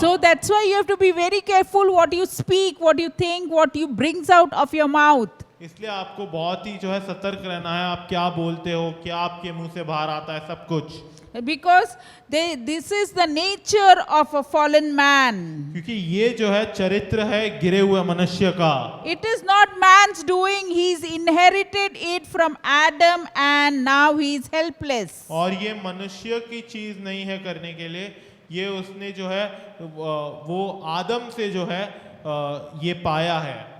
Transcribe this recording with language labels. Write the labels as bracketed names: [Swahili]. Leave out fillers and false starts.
[English] So that's why you have to be very careful what you speak, what you think, what you brings out of your mouth. [Hindi] इसलिए आपको बहुत ही जो है सतर्क रहना है, आप क्या बोलते हो, क्या आपके मुंह से बाहर आता है, सब कुछ। [English] Because this is the nature of a fallen man. [Hindi] क्योंकि ये जो है चरित्र है गिरे हुए मनुष्य का। [English] It is not man's doing. He's inherited it from Adam and now he is helpless. [Hindi] और ये मनुष्य की चीज नहीं है करने के लिए, ये उसने जो है वो आदम से जो है ये पाया है।